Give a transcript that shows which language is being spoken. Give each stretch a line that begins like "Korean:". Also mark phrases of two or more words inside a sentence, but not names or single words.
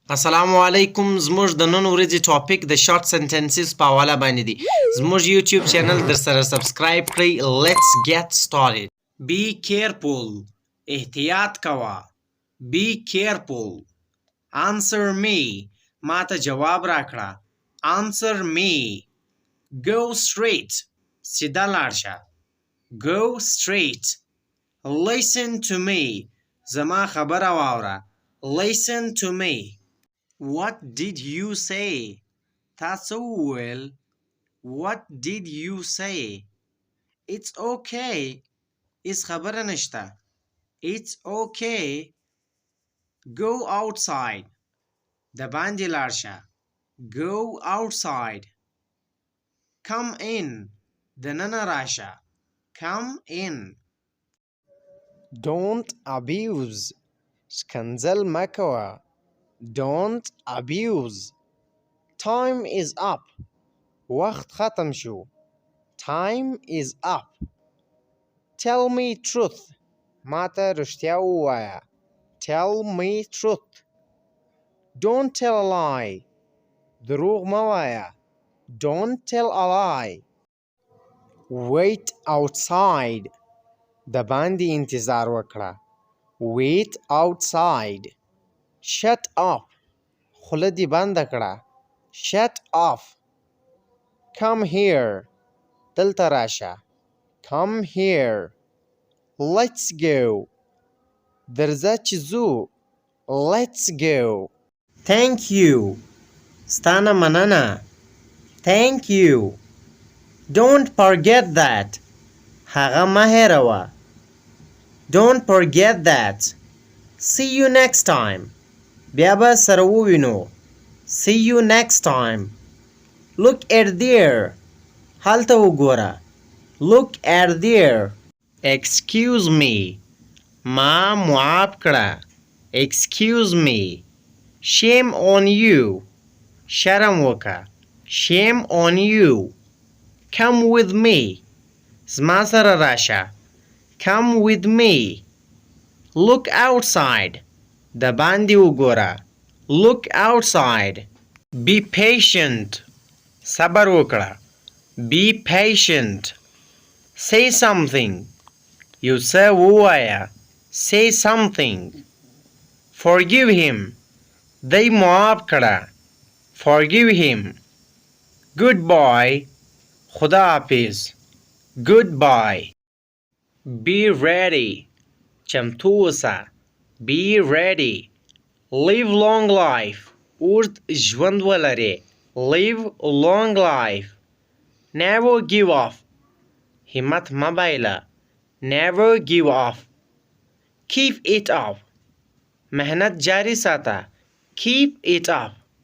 Pashto: السلام علیکم زموږ د نن ورځې ټاپک د
English: short sentences
Pashto: په حواله باندې دی زموږ یوټیوب چینل در سره سبسکرایب کړئ
English: let's get started be careful
Pashto: احتیاط کوه
English: be careful answer me
Pashto: ماته جواب راکړه
English: answer me go straight
Pashto: سیده لاړ شه
English: go straight listen to me
Pashto: زما خبره واوره
English: listen to me What did you say?
Pashto: تاسو وویل
English: What did you say? It's okay. is
Pashto: خبره نشته.
English: It's okay. Go outside.
Pashto: د باندې لاړ شه.
English: Go outside. Come in.
Pashto: دننه راشه.
English: Come in. Don't abuse.
Pashto: ښکنځل مه کوه.
English: Don't abuse. Time is up.
Pashto: وقت ختم شو.
English: Time is up. Tell me truth.
Pashto: ماته رښتیا ووایه.
English: Tell me truth. Don't tell a lie.
Pashto: دروغ مه وایه.
English: Don't tell a lie. Wait outside.
Pashto: د باندې انتظار وکړه.
English: Wait outside. Shut up.
Pashto: خوله دې بنده کړه.
English: Shut up. Come here.
Pashto: دلته راشه.
English: Come here. Let's go.
Pashto: درځه چې ځو.
English: Let's go. Thank you.
Pashto: ستانه مننه.
English: Thank you. Don't forget that.
Pashto: هغه مه هېروه.
English: Don't forget that. See you next time.
Pashto: بیا به سره ووینو.
English: See you next time. Look at there.
Pashto: هلته وګوره.
English: Look at there. Excuse me.
Pashto: ما معاف کړه.
English: Excuse me. Shame on you.
Pashto: شرم وکړه.
English: Shame on you. Come with me.
Pashto: زما سره راشه.
English: Come with me. Look outside.
Pashto: د باندې وګوره.
English: Look outside. Be patient.
Pashto: صبر وکړه.
English: Be patient. Say something.
Pashto: یو څه ووایه.
English: Say something. Forgive him.
Pashto: دی معاف کړه.
English: Forgive him.
Pashto: Goodbye. خدا حافظ.
English: Goodbye. Be ready.
Pashto: چمتو اوسه.
English: Be ready. Live long life.
Pashto: اوږد ژوند ولرې.
English: Live long life. Never give up.
Pashto: همت مه بایله.
English: Never give up. Keep it up.
Pashto: محنت جاری ساته.
English: Keep it up.